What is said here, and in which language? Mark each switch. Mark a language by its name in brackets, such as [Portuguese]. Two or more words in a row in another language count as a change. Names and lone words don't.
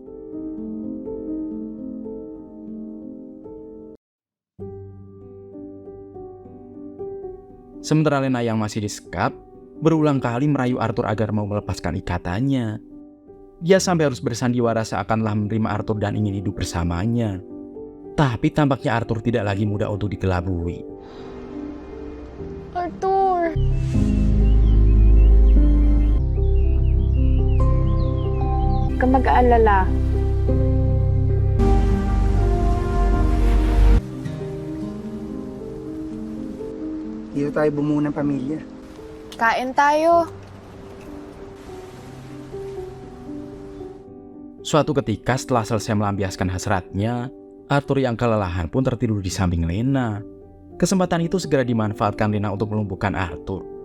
[Indonesian] Sementara Lena yang masih disekap, berulang kali merayu Arthur agar mau melepaskan ikatannya. Dia sampai harus bersandiwara seakan-telah menerima Arthur dan ingin hidup bersamanya. Tapi tampaknya Arthur tidak lagi mudah untuk dikelabui. Arthur! [Filipino] Huwag kang mag-aalala. Dito tayo bumuo ng pamilya. Kain tayo. [Indonesian] Suatu ketika setelah selesai melampiaskan hasratnya, Arthur yang kelelahan pun tertidur di samping Lena. Kesempatan itu segera dimanfaatkan Lena untuk melumpuhkan Arthur.